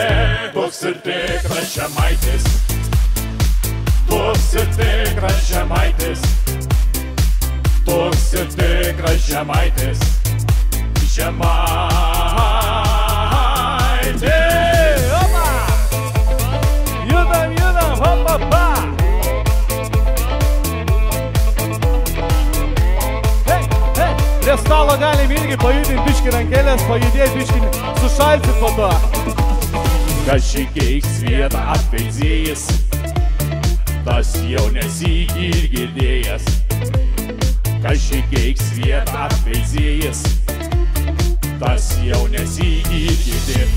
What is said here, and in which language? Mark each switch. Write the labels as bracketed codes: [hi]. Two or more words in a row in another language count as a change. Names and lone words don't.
[lt] Bus ir tikras Žemaitis, bus ir tikras Žemaitis, bus ir tikras Žemaitis, Žemaitis. Opa! Judam, hopa, pa! Hei, prie stalo galim irgi pajudinti biškį rankelės, pajudėti biškį, sušalsit po to. Kas įgeiks vietą atveizėjas, tas jau nesyk ir girdėjęs. Kas įgeiks vietą atveizėjas, tas jau nesyk ir girdėjęs.